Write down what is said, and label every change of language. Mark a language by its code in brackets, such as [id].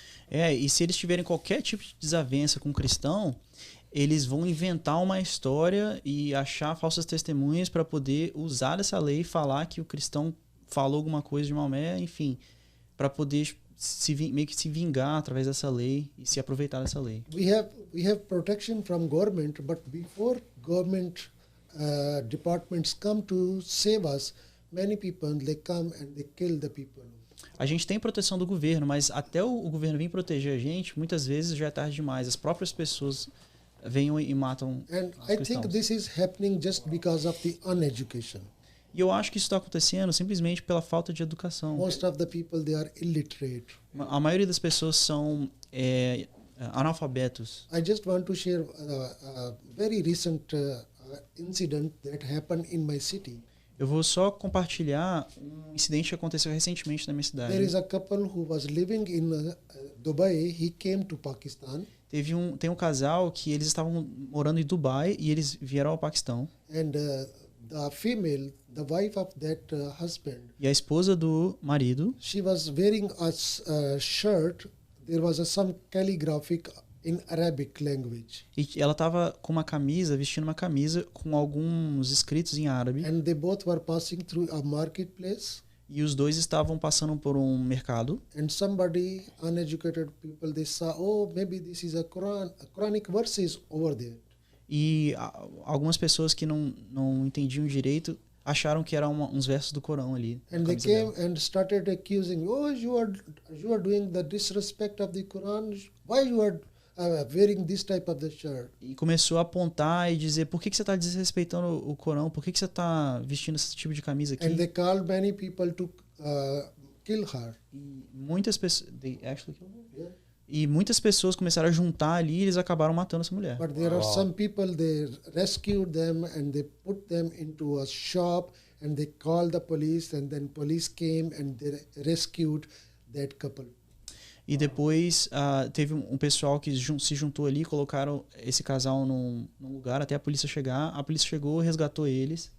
[pt] E se eles tiverem qualquer tipo de desavença com um cristão, eles vão inventar uma história e achar falsas testemunhas para poder usar dessa lei e falar que o cristão falou alguma coisa de Maomé, enfim, para poder meio que se vingar através dessa lei e se aproveitar dessa lei. [en] We have protection from government, but before government departments come to save us, many people they come and they kill the people. [pt] A gente tem proteção do governo, mas até o governo vir proteger a gente, muitas vezes já é tarde demais. As próprias pessoas vêm e matam [en] And [pt] os [en] I [pt] cristãos. [en] think this is happening just because of the uneducation. [pt] E eu acho que isso está acontecendo simplesmente pela falta de educação. [en] Most of the people they are illiterate. [pt] A maioria das pessoas são analfabetos. [en] I just want to share a very recent incident that happened in my city. [pt] Eu vou só compartilhar um incidente que aconteceu recentemente na minha cidade. [en] There is a couple who was living in Dubai. He came to Pakistan. [pt] Tem um casal que eles estavam morando em Dubai e eles vieram ao Paquistão. [en] And the female, the wife of that husband, [pt] E a esposa do marido, [en] she was wearing a shirt there was some calligraphic in Arabic language. [pt] E ela estava com uma camisa, vestindo uma camisa com alguns escritos em árabe. [en] And they both were passing through a marketplace. [pt] E os dois estavam passando por um mercado. [en] And somebody, uneducated people, they saw, oh, maybe this is a Quranic verses over there. [pt] E algumas pessoas que não entendiam direito acharam que eram uns versos do Corão ali. [en] And they came and started accusing, oh, you are doing the disrespect of the Quran. Why you are wearing this type of the shirt? [pt] E começou a apontar e dizer, por que você está desrespeitando o Corão? Por que você está vestindo esse tipo de camisa aqui? [en] And they called many people to kill her. [pt] E muitas pessoas... [en] They actually killed her? Yeah. [pt] E muitas pessoas começaram a juntar ali e eles acabaram matando essa mulher. [en] But there are some people, they rescued them and they put them into a shop and they called the police and then police came and they rescued that couple. [pt] E depois teve um pessoal que se juntou ali, colocaram esse casal num lugar até a polícia chegar. A polícia chegou, resgatou eles.